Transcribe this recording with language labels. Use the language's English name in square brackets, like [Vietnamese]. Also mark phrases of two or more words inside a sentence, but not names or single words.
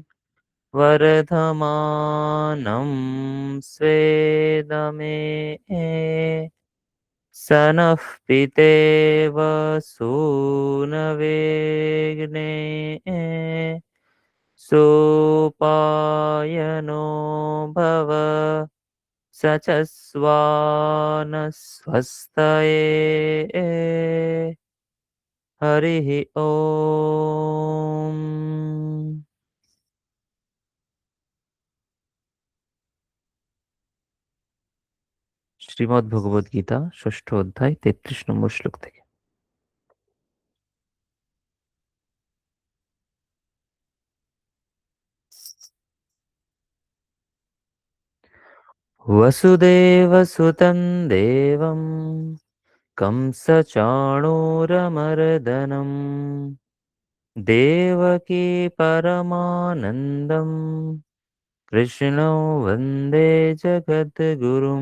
[Sanskrit] वर्धमानं स्वेदमे स नः पितेव सूनवेग्ने सोपायनो भव स च स्वानस्वस्तये हरिः ओम। [Bangla] শ্রীমদ্ ভগবদ গীতা ষষ্ঠ অধ্যায় ৩৩ নম্বর শ্লোক থেকে। [Sanskrit] वसुदेवसुतं देवं कंसचाणूरमर्दनं देवकी परमानन्दं कृष्णो वन्दे जगद्गुरुम्।